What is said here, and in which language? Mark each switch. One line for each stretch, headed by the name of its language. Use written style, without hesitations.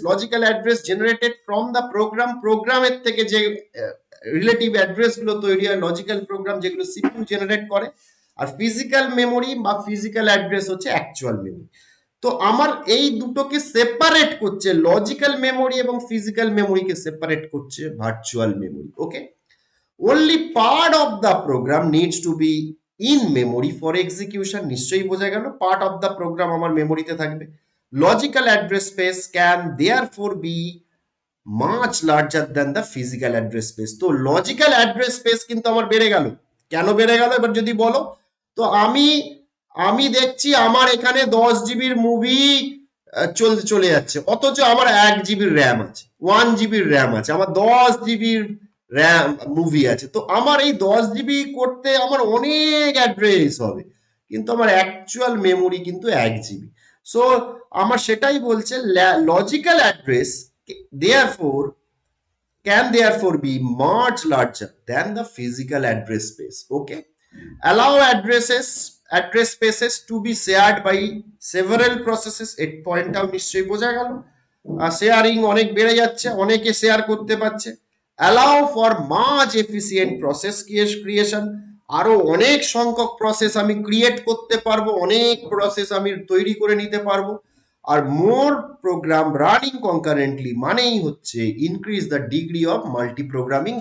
English: logical address generated from the program,
Bangla: প্রোগ্রামের থেকে যে রিলেটিভ অ্যাড্রেস গুলো তৈরি হয়, লজিক্যাল প্রোগ্রাম যেগুলো সিপিইউ জেনারেট করে। আর ফিজিক্যাল মেমোরি বা ফিজিক্যাল অ্যাড্রেস হচ্ছে অ্যাকচুয়াল মেমোরি। তো আমার এই দুটোকে সেপারেট করছে, লজিক্যাল মেমোরি এবং ফিজিক্যাল মেমোরিকে সেপারেট করছে virtual memory.
English: okay, only part of the program needs to be in memory for execution,
Bangla: নিশ্চয়ই বোঝা গেল, পার্ট অফ দ্য প্রোগ্রাম আমার মেমোরিতে থাকবে।
English: Logical address space can therefore be much larger than the physical address space.
Bangla: তো logical address space কিন্তু আমার বেড়ে গেল। কেন বেড়ে গেল এবার যদি বলো, তো আমি দেখছি আমার এখানে 10 জিবির মুভি চলে যাচ্ছে, অথচ আমার 1 জিবির র্যাম আছে, 1 জিবির র্যাম আছে, আমার 10 জিবির র্যাম মুভি আছে। তো আমার এই 10 জিবি করতে আমার অনেক অ্যাড্রেস হবে, কিন্তু আমার অ্যাকচুয়াল মেমোরি কিন্তু 1 জিবি। সো আমার সেটাই বলছে,
English: Logical address therefore can therefore be much larger than the physical address space. Okay, allow address spaces to be shared by several processes.
Bangla: এর পয়েন্টটাও নিশ্চয়ই বোঝা গেল। শেয়ারিং অনেক বেড়ে যাচ্ছে, অনেকে শেয়ার করতে পারছে।
English: allow for much efficient process creation,
Bangla: আরো অনেক সংখ্যক প্রসেস আমি ক্রিয়েট করতে পারবো, অনেক প্রসেস আমি তৈরি করে নিতে পারবো। আর মোর প্রোগ্রাম রানিং কনকারেন্টলি মানেই হচ্ছে
English: Increase the degree of multiprogramming.